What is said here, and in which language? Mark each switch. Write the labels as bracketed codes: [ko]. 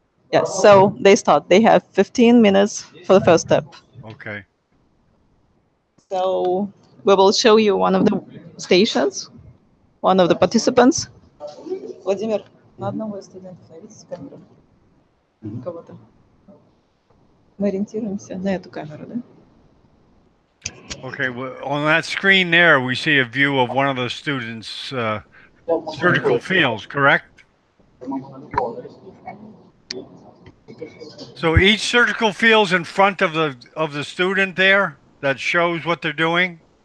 [en] Yes, so they start. They have 15 minutes for the first step. Okay. So we will show you one of the stations, one of the participants. [ru] Владимир, на одного из студентов наведите с камерой. Кого-то. Мы ориентируемся на эту камеру, да? [en] Okay, well, on that screen there, we see a view of one of the students' surgical fields, correct? So each surgical field's in front of the student there that shows what they're doing?